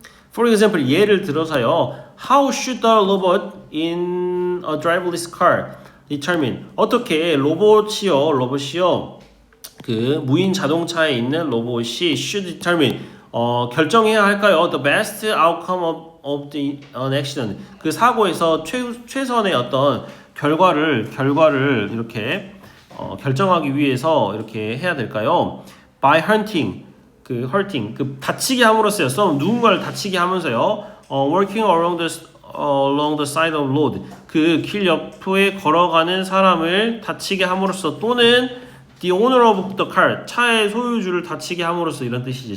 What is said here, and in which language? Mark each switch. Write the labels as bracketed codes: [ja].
[en] For example, [ko] 예를 들어서요. [en] How should the robot in a driverless car determine, [ko] 어떻게 로봇이요 그 무인 자동차에 있는 로봇이 [en] should determine [ko] 결정해야 할까요? [en] The best outcome of the an accident, [ko] 그 사고에서 최선의 어떤 결과를 이렇게 결정하기 위해서 이렇게 해야 될까요? [en] By hurting, [ko] 그 다치게 함으로써요. 누군가를 다치게 하면서요. [en] Working along the side of road, [ko] 그 길 옆에 걸어가는 사람을 다치게 함으로써 또는 [en] the owner of the car, [ko] 차의 소유주를 다치게 함으로써 이런 뜻이지.